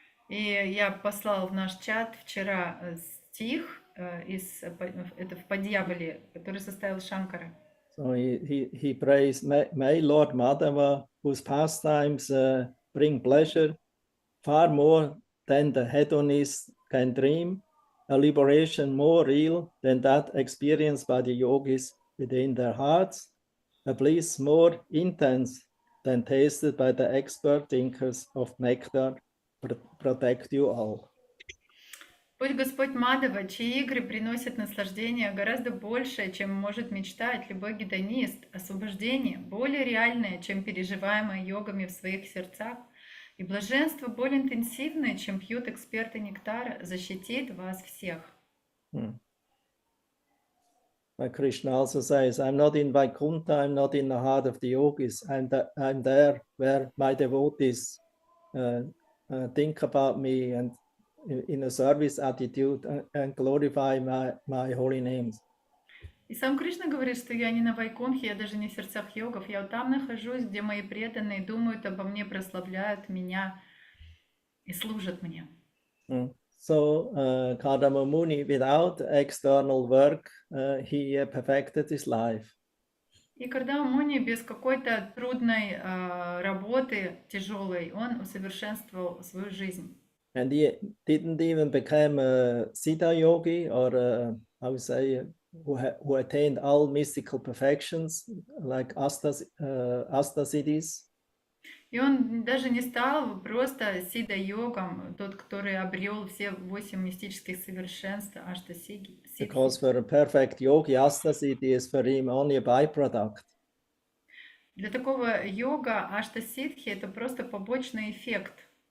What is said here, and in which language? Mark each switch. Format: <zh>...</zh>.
<ru>И я послал в наш чат вчера стих это в Падьявале, который составил Шанкара.</ru> <en>So he prays, may Lord Madhava, whose pastimes bring pleasure far more than the hedonist can dream, a liberation more real than that experienced by the yogis within their hearts, a bliss more intense than tasted by the expert thinkers of nectar, protect you all.</en> <ru>Пусть Господь Мадава, чьи игры приносят наслаждение гораздо большее, чем может мечтать любой гедонист, освобождение более реальное, чем переживаемое йогами в своих сердцах, и блаженство более интенсивное, чем пьют эксперты нектара, защитит вас всех.</ru> <en>Like Krishna also says, I'm not in Vaikuntha, I'm not in the heart of the yogis, I'm there where my devotees think about me and in a service attitude and glorify my holy names.</en> <ru>И сам Кришна говорит, что я не на Вайкунхе, я даже не в сердцах йогов, я вот там нахожусь, где мои преданные думают обо мне, прославляют меня и служат мне.</ru> <en>So Kardama Muni, without external work, he perfected his life.</en> <ru>И Кардама Муни без какой-то трудной работы, тяжелой, он усовершенствовал свою жизнь.</ru> <en>And he didn't even become a Siddha yogi or how to say, who attained all mystical perfections like Astasiddhis.</en> <ru>И он даже не стал просто сида-йогом, тот, который обрел все 8 мистических совершенств аштасидхи.</ru> <en>Because for a perfect yogi, Astasiddhi is for him only a byproduct.</en> <ru>Для такого йога аштасидхи это просто побочный эффект.</ru>